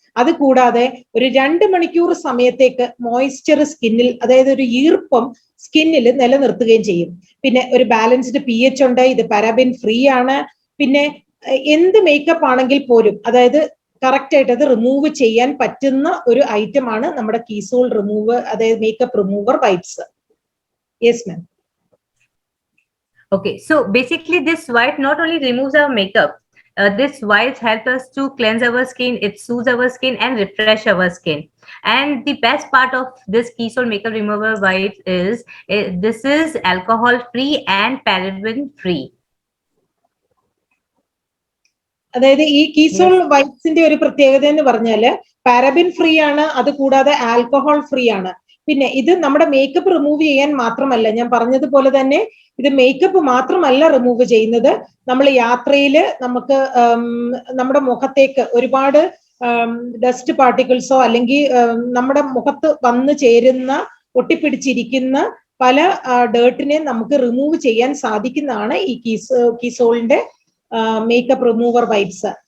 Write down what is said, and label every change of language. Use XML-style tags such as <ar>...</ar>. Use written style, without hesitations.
<ml>അത് കൂടാതെ ഒരു 2 മണിക്കൂർ സമയത്തേക്ക് മോയ്സ്ചർ സ്കിന്നിൽ, അതായത് ഒരു ഈർപ്പം സ്കിന്നിൽ നിലനിർത്തുകയും ചെയ്യും. പിന്നെ ഒരു ബാലൻസ്ഡ് pH ഉണ്ട്, ഇത് പാരാബിൻ ഫ്രീ ആണ്. പിന്നെ എന്ത് മേക്കപ്പ് ആണെങ്കിൽ പോലും അതായത് കറക്റ്റ് ആയിട്ട് അത് റിമൂവ് ചെയ്യാൻ പറ്റുന്ന ഒരു ഐറ്റം ആണ് നമ്മുടെ കീസോൾ റിമൂവർ, അതായത് makeup remover wipes.</ml> <en>Yes ma'am. Okay, so basically this wipe not only removes our makeup, this wipes help us to cleanse our skin, it soothes our skin and refresh our skin. And the best part of this Keysol makeup remover wipes is this is alcohol free and paraben free.</en> <ml>അതായത് ഈ കീസോൾ വൈപ്സിന്റെ ഒരു പ്രത്യേകത എന്ന് പറഞ്ഞാല് paraben free ആണ്, അത് കൂടാതെ alcohol free ആണ്. പിന്നെ ഇത് നമ്മുടെ മേക്കപ്പ് റിമൂവ് ചെയ്യാൻ മാത്രമല്ല, ഞാൻ പറഞ്ഞതുപോലെ തന്നെ ഇത് മേക്കപ്പ് മാത്രമല്ല റിമൂവ് ചെയ്യുന്നത്. നമ്മൾ യാത്രയിൽ നമുക്ക് നമ്മുടെ മുഖത്തേക്ക് ഒരുപാട് ഡസ്റ്റ് പാർട്ടിക്കിൾസോ അല്ലെങ്കിൽ നമ്മുടെ മുഖത്ത് വന്നു ചേരുന്ന ഒട്ടിപ്പിടിച്ചിരിക്കുന്ന പല ഡേർട്ടിനെ നമുക്ക് റിമൂവ് ചെയ്യാൻ സാധിക്കുന്നതാണ് ഈ കീസോളിന്റെ മേക്കപ്പ് റിമൂവർ വൈപ്സ്.</ml>